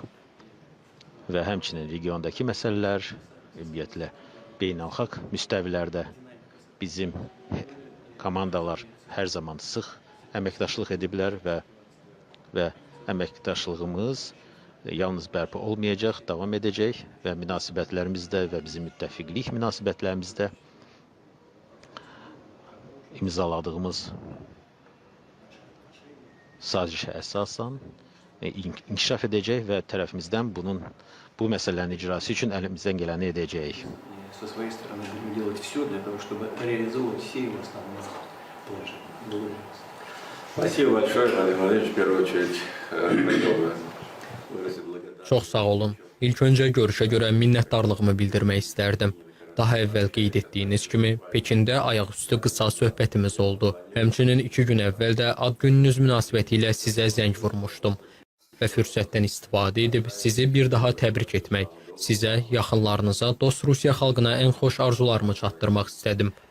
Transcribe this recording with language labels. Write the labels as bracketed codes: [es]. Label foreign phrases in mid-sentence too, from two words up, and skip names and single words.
[az] Və həmçinin regiondakı məsələlər, ümumiyyətlə, beynəlxalq müstəvilərdə bizim komandalar hər zaman sıx əməkdaşlıq ediblər və əməkdaşlığımız yalnız bərpa olmayacaq, davam edəcək və münasibətlərimizdə və bizim müttəfiqlik münasibətlərimizdə imzaladığımız sazişə əsasən inkişaf edəcək və tərəfimizdən bu məsələlərin icrası üçün əlimizdən gələni edəcəyik. [ru] Со своей стороны будем делать все для того, чтобы реализовывать все его основные положения. Спасибо большое, Владимир Владимирович. В первую очередь хотел бы выразить благодарность. [az] Çox sağ olun. İlk öncə görüşə görə minnətdarlığımı bildirmək istərdim. Daha əvvəl qeyd etdiyiniz kimi, Pekində ayaqüstü qısa söhbətimiz oldu. Həmçinin 2 gün əvvəl də ad gününüz münasibətilə sizə zəng vurmuşdum və fürsətdən istifadə edib sizi bir daha təbrik etmək, sizə, yaxınlarınıza, dost Rusiya xalqına ən xoş arzularımı çatdırmaq istədim.